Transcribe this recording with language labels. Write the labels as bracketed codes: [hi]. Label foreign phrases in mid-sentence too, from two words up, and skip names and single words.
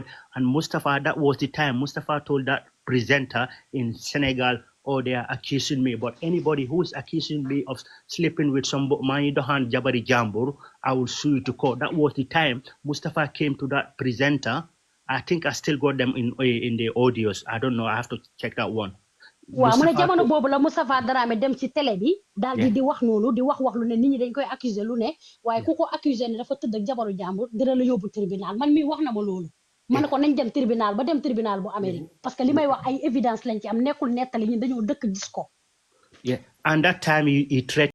[en] And Mustafa, that was the time, Mustafa told that presenter in Senegal, oh, they are accusing me. But anybody who is accusing me of sleeping with somebody, Manidohan [wo] Jabari Jambur, [en] I will sue you to court. That was the time Mustafa came to that presenter. I think I still got them in the audios. I don't know. I have to check that one. [wo] waaw mu ne Mustapha jamono to- boobu la Mustapha Drammeh dem ci télé bi daal di wax noonu di wax lu ne nit ñi dañ koy accuser lu ne waaye ku ko accuser ne dafa tëdd ak jabaru jàmbur dina la yóbbu tribunal man mi wax na ma loolu ma ne ko nañ dem tribunal ba dem tribunal bu Amérique [fr] parce que [wo] li may wax ay évidence lañ ci am nekkul nettali ñun dañoo dëkk gis ko [en] yeah, and that time he threatened